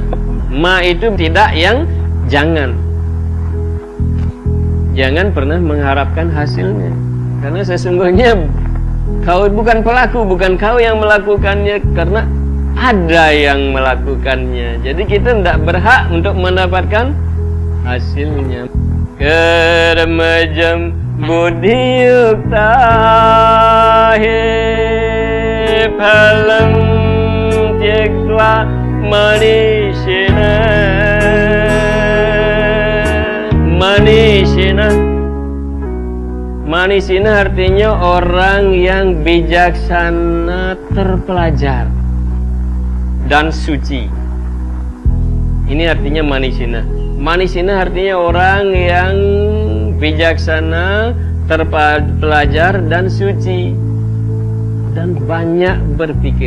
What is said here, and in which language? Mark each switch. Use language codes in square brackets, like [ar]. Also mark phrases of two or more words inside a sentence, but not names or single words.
[id] Ma itu tidak yang jangan. Jangan pernah mengharapkan hasilnya, karena sesungguhnya kau bukan pelaku, bukan kau yang melakukannya, karena ada yang melakukannya. Jadi kita tidak berhak untuk mendapatkan hasilnya. [sa] Karmajam buddhiyukta he phalam tyaktva manishena. [id] Manishina artinya orang yang bijaksana, terpelajar dan suci. Ini artinya manishina. Manishina artinya orang yang bijaksana, terpelajar dan suci, dan banyak berpikir.